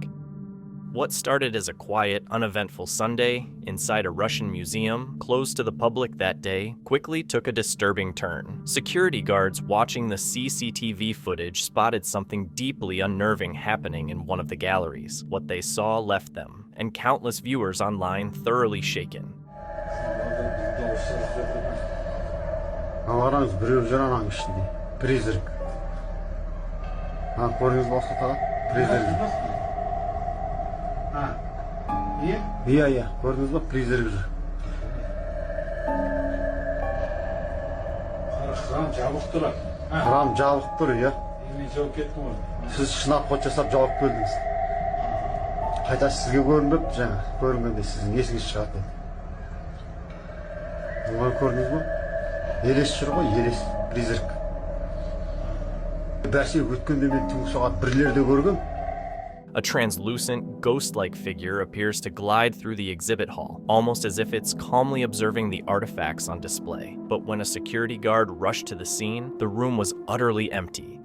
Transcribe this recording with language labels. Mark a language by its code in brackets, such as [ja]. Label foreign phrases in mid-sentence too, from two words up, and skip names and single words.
[en] What started as a quiet, uneventful Sunday inside a Russian museum closed to the public that day quickly took a disturbing turn. Security guards watching the CCTV footage spotted something deeply unnerving happening in one of the galleries. What they saw left them, and countless viewers online thoroughly shaken. [kk] Иә, көрдіңіз ба, призрак жүр. Храм жабық тұр. Храм жабық тұр, иә. Мен жауып кеттім ғой. Сіз шынап ход жасап жауып келдіңіз. Қайта сізге көрінбеп, жаңа көрінгенде сіздің есіңіз шығады. Бұны көрдіңіз ба? Елес жүр ғой, елес, призрак. [en] A translucent, ghost-like figure appears to glide through the exhibit hall, almost as if it's calmly observing the artifacts on display. But when a security guard rushed to the scene, the room was utterly empty.